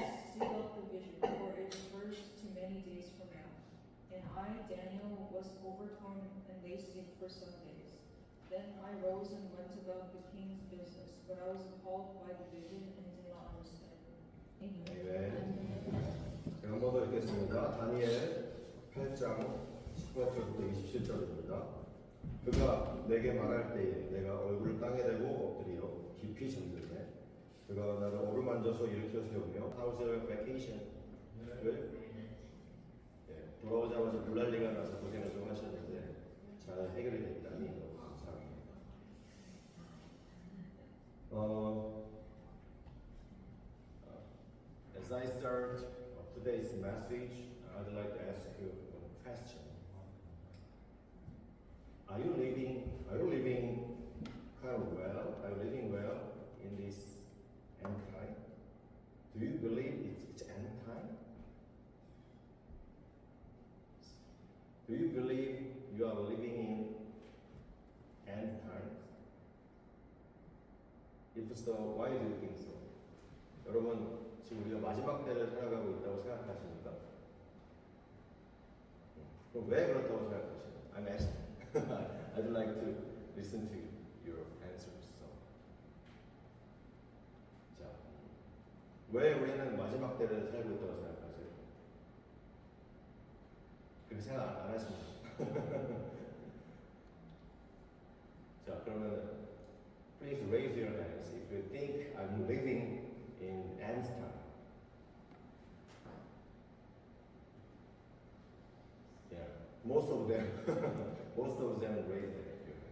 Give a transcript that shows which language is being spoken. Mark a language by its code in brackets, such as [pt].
[en] Seal up the vision, for it refers to many days from now. And I, Daniel, was overcome and lay sick for some days. Then I rose and went about the king's business, but I was appalled by the vision and did not understand. Amen. [ko] 네. 제가 한 번 더 읽겠습니다. 다니엘 8장 18절부터 27절입니다. 그가 내게 말할 때에 내가 얼굴을 땅에 대고 엎드려 깊이 잠들매 그가 나를 어루만져서 일으켜 세우며 [en] How's your vacation? Good? [ko] 예, 돌아오자마자 물난리가 나서 고생을 좀 하셨는데 잘 해결이 됐다니 너무 감사합니다. [en] As I start today's message, I'd like to ask you a question. Are you living kind of well? Are you living well in this end time? Do you believe it's end time? Do you believe you are living in end times? If so, why do you think so? [ko] 여러분, 지금 우리가 마지막 때를 살아가고 있다고 생각하십니까? 그럼 왜 그렇다고 생각하시나요? [en] I'm asking. I'd like to listen to your answers. So. [ko] 자, 왜 우리는 마지막 때를 살고 있다고 생각하세요? 그렇게 생각 안 하십니까? 자, 그러면 [en] please raise your hands if you think I'm living in end time. Yeah, most of them raise their hands.